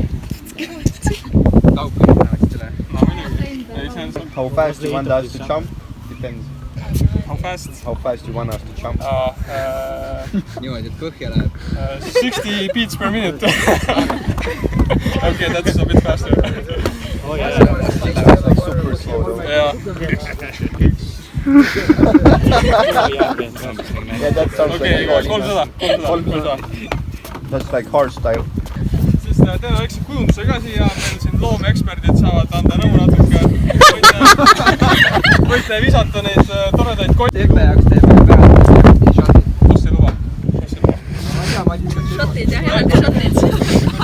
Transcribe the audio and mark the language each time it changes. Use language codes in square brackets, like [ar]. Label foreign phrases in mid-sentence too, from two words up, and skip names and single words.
[en] How fast you want us to jump? Depends. How fast? How fast you want us to jump? [et] Niimoodi, et põhja läheb. [en] 60 beats per minute. Okay, that's a bit faster. Oh yeah, that's like super slow though. Yeah. Yeah, that sounds Okay, like 300. That's like hardstyle. [et] Siis teeme väikse kujunduse ka siia. Meil siin loomeeksperdid saavad anda nõu natuke. Võite visata neid toredaid kotti. Tepe jaoks teeme pärast šotid. Kus ei luba? Šotid jah, eraldi šotid.